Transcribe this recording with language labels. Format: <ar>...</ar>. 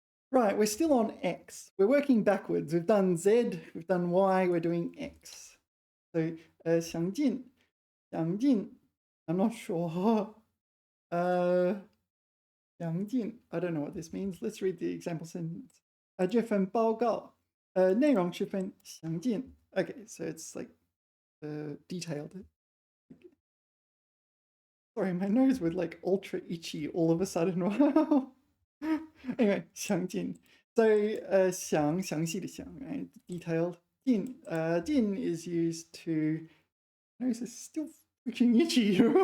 <en>Right, we're still on X. We're working backwards. We've done Z, we've done Y, we're doing X. So, 想进, I'm not sure. 详尽, I don't know what this means. Let's read the example sentence.</en> <zh>这份报告内容十分详尽.</zh> <en>Okay, so it's like detailed. Sorry, my nose was like ultra itchy all of a sudden. Wow. Anyway, 详尽. So</en> <zh>详细的详,</zh> <en>right? Detailed. 尽 is used to. My nose is still freaking itchy.</en>